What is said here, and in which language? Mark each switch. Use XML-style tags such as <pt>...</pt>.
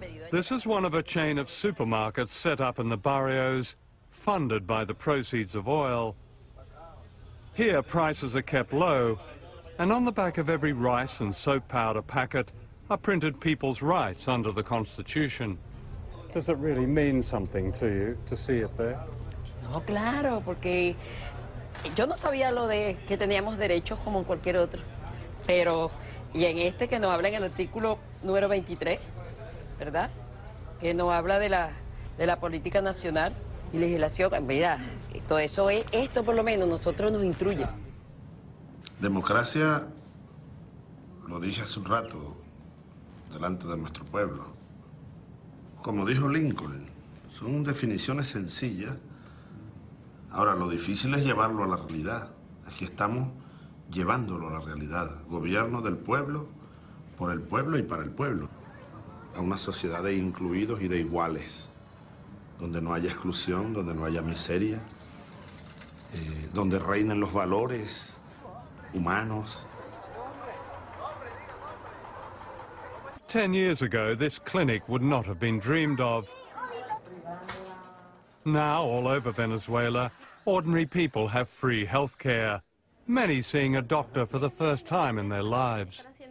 <en>This is one of a chain of supermarkets set up in the barrios, funded by the proceeds of oil. Here, prices are kept low, and on the back of every rice and soap powder packet are printed people's rights under the Constitution. Does it really mean something to you to see it there?</en> <es>No, claro, porque yo no sabía lo de que teníamos derechos como en cualquier otro, pero y en este que nos habla en el artículo número 23, ¿verdad? Que nos habla de la política nacional y legislación. Mira, todo eso es, esto por lo menos nosotros nos instruye. Democracia, lo dije hace un rato, delante de nuestro pueblo. Como dijo Lincoln, son definiciones sencillas. Ahora, lo difícil es llevarlo a la realidad. Aquí estamos llevándolo a la realidad. Gobierno del pueblo, por el pueblo y para el pueblo. A una sociedad de incluidos y de iguales, donde no haya exclusión, donde no haya miseria, donde reinen los valores humanos.</es> <en>10 years ago, this clinic would not have been dreamed of. Now, all over Venezuela, ordinary people have free health care, many seeing a doctor for the first time in their lives.</en>